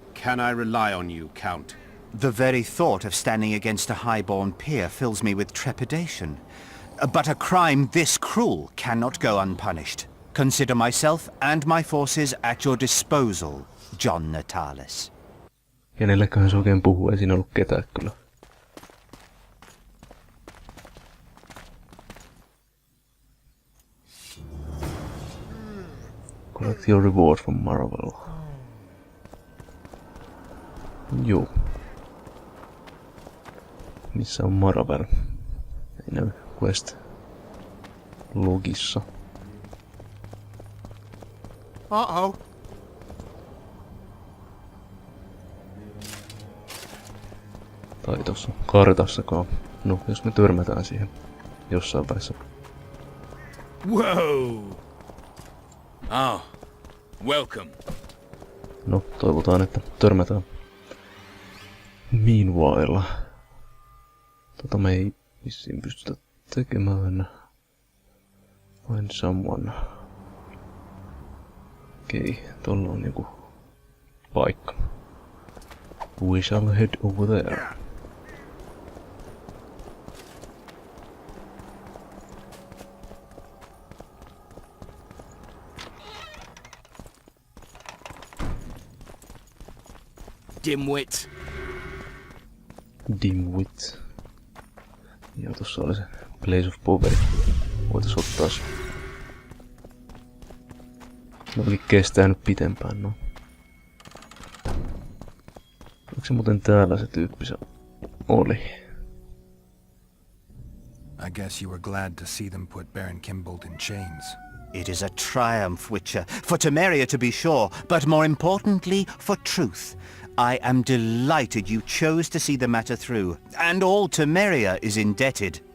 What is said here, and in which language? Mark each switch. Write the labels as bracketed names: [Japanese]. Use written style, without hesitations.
[English] Can I rely on you, Count? The very thought of standing against a highborn peer fills me with trepidation. But a crime this cruel cannot go unpunished. Consider myself and my forces at your disposal, John Natalis. [Finnish] Kenelleköhän se oikein puhuu? Ei siinä ollut ketään kyllä. [English] Collect your reward from Marvel. [Finnish] Joo. Missä on Marvel? Ei näy quest logissa. [English] Uh-oh. [Finnish] Tai tossa kartassakaan. No, jos me törmätään siihen jossain vaiheessa. [English] Whoa! Oh, welcome. [Finnish] No, toivotaan, että törmätään. [English] Meanwhile. [Finnish] Me ei vissiin pystytä tekemään. [English] Find someone. [Finnish] Okei, tuolla on joku paikka. [English] We shall head over there. Dimwit. Dimwit. [Finnish] Ja tossa oli se Place of Power. Voitais ottaa se. No oli kestänyt pitempään, no. Onko se muuten täällä se tyyppi se oli? [English] I guess you were glad to see them put Baron Kimbolt in chains. It is a triumph, Witcher, for Temeria to be sure, but more importantly, for truth. I am delighted you chose to see the matter through, and all Temeria is indebted.